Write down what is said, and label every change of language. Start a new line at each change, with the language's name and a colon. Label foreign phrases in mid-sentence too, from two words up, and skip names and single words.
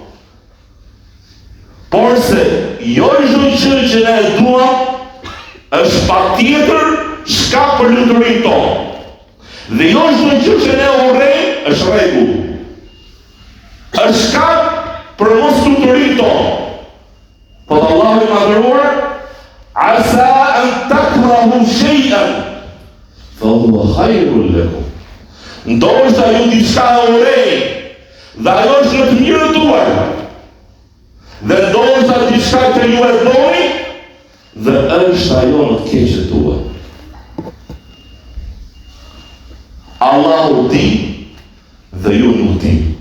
Albanian: Por se jo çdo gjë që ne e duam është patjetër shkak për luturinë tonë. Dhe jo çdo gjë që ne urrejmë është rregull. Është shkak për mos luturinë tonë. Po Allahu i madhëruar,
Arabic: عسى أن تكرهوا شيئا فهو خير لكم.
Albanian: Ndoshta ju diçka urrejni dhe ajo është në të mirën tuaj. Dhe ndoshta diçka që ju e doni dhe është ajo në të keqen tuaj. Allahu di dhe ju nuk di.